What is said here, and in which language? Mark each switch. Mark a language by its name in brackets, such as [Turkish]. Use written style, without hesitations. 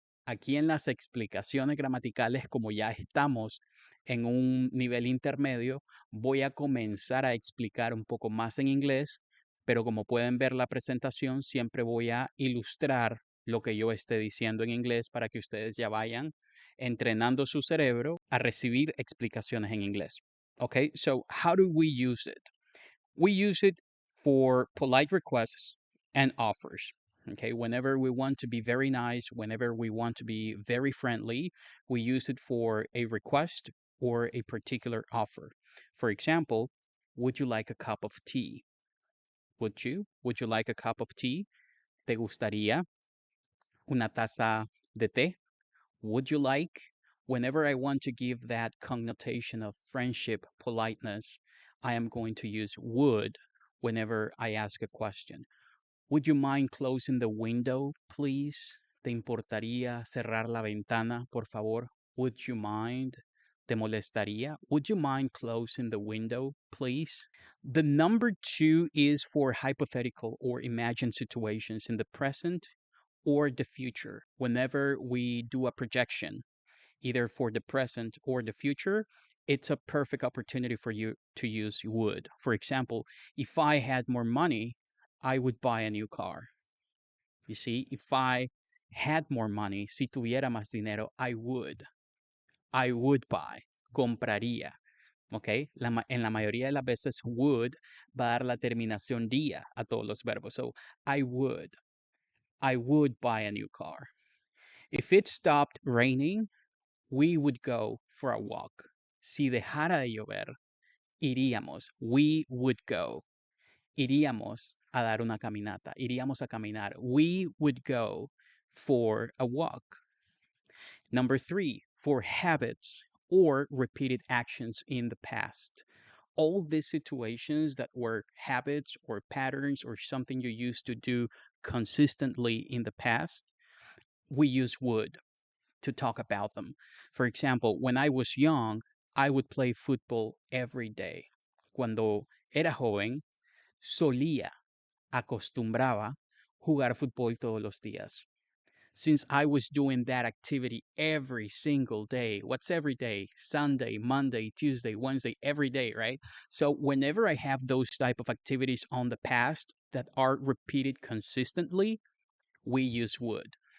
[Spanish] Aquí en las explicaciones gramaticales, como ya estamos en un nivel intermedio, voy a comenzar a explicar un poco más en inglés, pero como pueden ver la presentación, siempre voy a ilustrar lo que yo esté diciendo en inglés para que ustedes ya vayan entrenando su cerebro a recibir explicaciones en inglés. [English] Okay, so how do we use it? We use it for polite requests and offers. Okay, whenever we want to be very nice, whenever we want to be very friendly, we use it for a request or a particular offer. For example, would you like a cup of tea? Would you? Would you like a cup of tea? [Spanish] ¿Te gustaría una taza de té? [English] Would you like? Whenever I want to give that connotation of friendship, politeness, I am going to use would whenever I ask a question. Would you mind closing the window, please? [Spanish] ¿Te importaría cerrar la ventana, por favor? [English] Would you mind? [Spanish] ¿Te molestaría? [English] Would you mind closing the window, please? The number 2 is for hypothetical or imagined situations in the present or the future. Whenever we do a projection, either for the present or the future, it's a perfect opportunity for you to use would. For example, if I had more money, I would buy a new car. You see, if I had more money, [Spanish] si tuviera más dinero, [English] I would buy, [Spanish] compraría. [English] ¿Ok? [Spanish] En la mayoría de las veces, would va a dar la terminación día a todos los verbos. [English] So, I would buy a new car. If it stopped raining, we would go for a walk. [Spanish] Si dejara de llover, iríamos. [English] We would go. [Spanish] Iríamos a dar una caminata. Iríamos a caminar. [English] We would go for a walk. Number 3, for habits or repeated actions in the past. All these situations that were habits or patterns or something you used to do consistently in the past, we use would to talk about them. For example, when I was young, I would play football every day. [Spanish] Cuando era joven, solía, acostumbraba jugar fútbol todos los días. [English] Since I was doing that activity every single day, what's every day? Sunday, Monday, Tuesday, Wednesday, every day, right? So whenever I have those type of activities on the past that are repeated consistently, we use would.